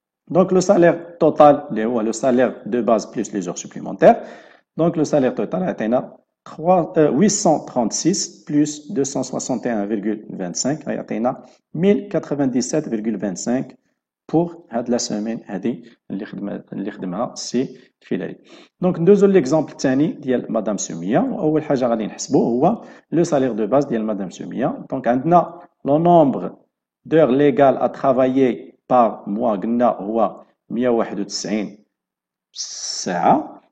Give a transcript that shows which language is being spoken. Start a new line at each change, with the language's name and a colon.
French: Donc, le salaire total, le salaire de base plus les heures supplémentaires. Donc, le salaire total est 836 plus 261,25 est 1097,25 pour la semaine
Arabic: اللي خدمها سي الفيلالي. Donc, ندوزو l'exemple الثاني ديال مدام سمية. أول حاجة غادي نحسبو هو
French: le salaire de base
Arabic: ديال مدام سمية.
French: Donc, عندنا le nombre d'heures légales à travailler par mois
Arabic: قلنا هو 191 ساعة.